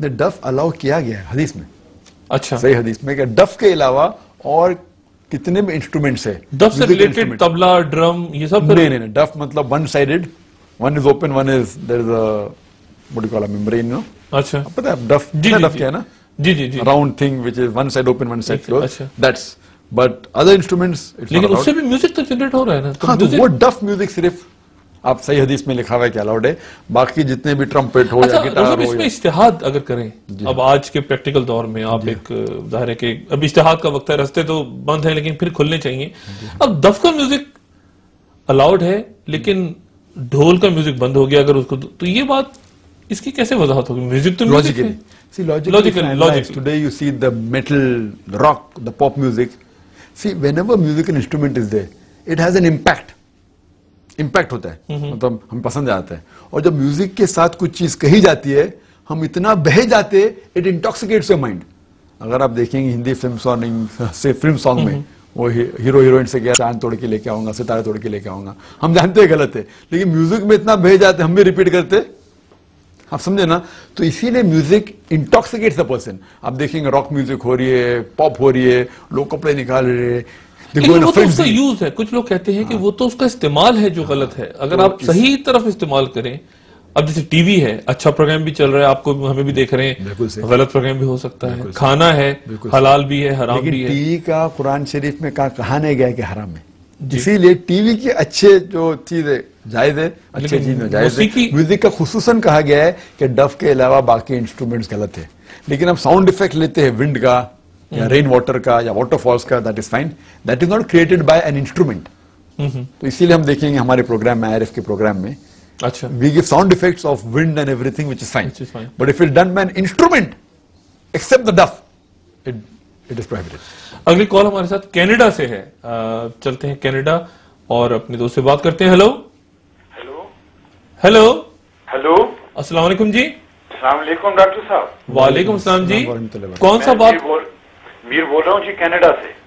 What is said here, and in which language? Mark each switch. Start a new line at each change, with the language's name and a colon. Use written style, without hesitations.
Urdu: ڈف الاؤ کیا گیا ہے حدیث میں. اچھا. صحیح حدیث میں کہ ڈف کے علاوہ اور کتنے بھی انسٹرومنٹس ہیں. ڈف سے ریلیٹڈ طبلہ، ڈرم، یہ سب؟ نہیں، ڈف مطلب
English: One sided, one is open, one is there is what do you call a membrane, you know.
Urdu: اچھا. پتہ ہے ڈف کیا ہے نا؟ جی جی جی.
English: Round thing which is one side open, one side closed.
Urdu: اچھا.
English: That's but other instruments it's
Urdu: لیکن
English: not
Urdu: اس سے بھی میوزک تو جنریٹ ہو رہا ہے نا. ہاں تو وہ ڈف میوزک صرف آپ صحیح حدیث میں لکھا ہوا ہے کہ الاؤڈ ہے. باقی جتنے بھی ٹرمپٹ ہو یا گٹار ہو، اس میں اجتہاد اگر کریں اب آج کے پریکٹیکل دور میں، آپ ایک ظاہر ہے کہ اب اجتہاد کا وقت ہے، رستے تو بند ہیں لیکن پھر کھلنے چاہیے. اب دف کا میوزک الاؤڈ ہے لیکن ڈھول کا میوزک بند ہو گیا اگر اس کو، تو یہ بات اس کی کیسے وضاحت ہوگی؟ میوزک تو میوزک ہے.
English: See, logically, today you see the metal, rock, the pop music. See, whenever musical instrument is there, it has an impact.
Urdu: Impact ہوتا ہے، مطلب ہم پسند آتا ہے. اور جب میوزک کے ساتھ کچھ چیز کہی جاتی ہے، ہم اتنا بہہ جاتے،
English: it intoxicates your mind.
Urdu: اگر آپ دیکھیں گے ہندی فلم سانگ میں، وہ ہیرو ہیروئن سے کیا چاند توڑ کے لے کے آؤں گا، ستارے توڑ کے لے کے آؤں گا، ہم جانتے ہیں غلط ہے، لیکن میوزک میں اتنا بہہ جاتے ہم بھی ریپیٹ کرتے. آپ سمجھے نا؟ تو اسی لیے میوزک
English: Intoxicates a person.
Urdu: آپ دیکھیں گے راک میوزک ہو رہی ہے، پاپ ہو رہی ہے، لوگ کپڑے نکال رہے ہیں، لیکن وہ تو اس کا یوز ہے. کچھ لوگ کہتے ہیں کہ وہ تو اس کا استعمال ہے جو غلط ہے. اگر آپ صحیح طرف استعمال کریں، اب جیسے ٹی وی ہے، اچھا پروگرام بھی چل رہا ہے، آپ کو ہمیں بھی دیکھ رہے ہیں، غلط پروگرام بھی ہو سکتا ہے، کھانا ہے حلال بھی ہے، حرام بھی ہے. ٹی وی کا قرآن شریف میں کہا نہیں گیا کہ حرام ہے. اسی لیے ٹی وی کی اچھے جو چیز ہے جائز ہے، اچھے چیز میں جائز ہے. میوزک کا خصوصاً کہا گیا ہے کہ ڈف کے علاوہ باقی انسٹرومنٹس غلط ہے. لیکن ہم ساؤنڈ افیکٹ لیتے ہیں ونڈ کا یا رین واٹر کا یا واٹر فالس کا،
English: That is fine. That is not created by an instrument.
Urdu: تو اسی لیے ہم دیکھیں گے ہمارے پروگرام میں، IRF کے پروگرام میں، اچھا
English: we give sound effects of wind and everything, which is fine. But if it's done by an instrument, except the duff, it is prohibited.
Urdu: اگلی کال ہمارے ساتھ کینیڈا سے ہے. چلتے ہیں کینیڈا اور اپنے دوست سے بات کرتے ہیں. ہیلو ہیلو ہیلو، السلام علیکم جی. السلام علیکم ڈاکٹر صاحب. وعلیکم السلام جی. کون سا بات؟ میر بول رہا ہوں جی کینیڈا سے.